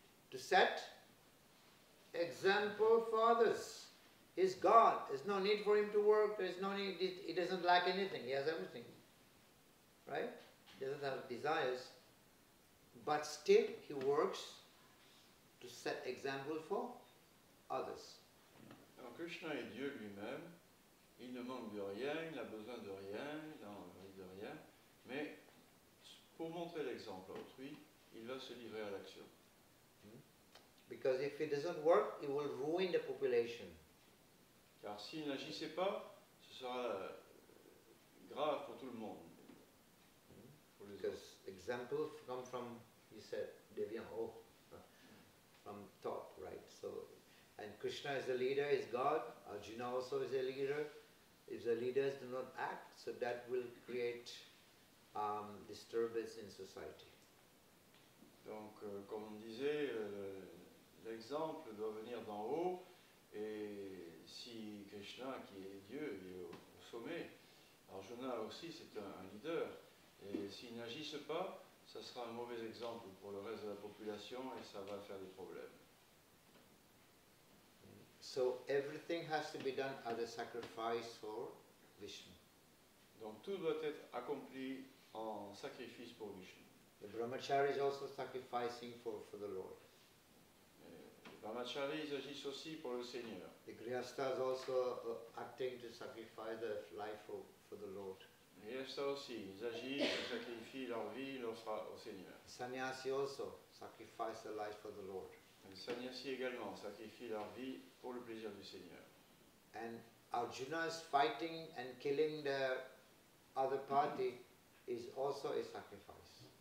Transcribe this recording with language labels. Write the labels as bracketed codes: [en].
[en] To set example for others. He's God. There's no need for him to work. There's no need. He doesn't lack anything. He has everything. Right? He doesn't have desires. But still he works to set example for others. [fr] Alors Krishna est Dieu lui-même. Il ne manque de rien, il n'a besoin de rien, il n'a envie de rien. Mais pour montrer l'exemple à autrui, il va se livrer à l'action. [en] Because if he doesn't work, he will ruin the population. [fr] Car s'il n'agissait pas, ce sera grave pour tout le monde. Pour les autres. [en] Because example come from, he said, Devyan, from thought, right? So, and Krishna is the leader, is God. Arjuna also is a leader. If the leaders do not act, so that will create disturbance in society. [fr] Donc, comme on disait, l'exemple doit venir d'en haut, et si Krishna, qui est Dieu, il est au sommet, Arjuna aussi c'est un leader, et s'ils n'agissent pas, ça sera un mauvais exemple pour le reste de la population et ça va faire des problèmes. [en] So everything has to be done as a sacrifice for Vishnu. [fr] Donc tout doit être accompli en sacrifice pour Vishnu. [en] The brahmachari is also sacrificing for the Lord. [fr] Les brahmacharis ils agissent aussi pour le Seigneur. [en] The grihastha is also acting to sacrifice their life for the Lord. [fr] Et ça aussi, ils agissent, ils sacrifient leur vie, ils l'offrent au Seigneur. [en] Sannyasi also sacrifice their life for the Lord. [fr] Les sannyasi également sacrifient leur vie pour le plaisir du Seigneur. [en] And Arjuna is fighting and killing the other party is also a sacrifice.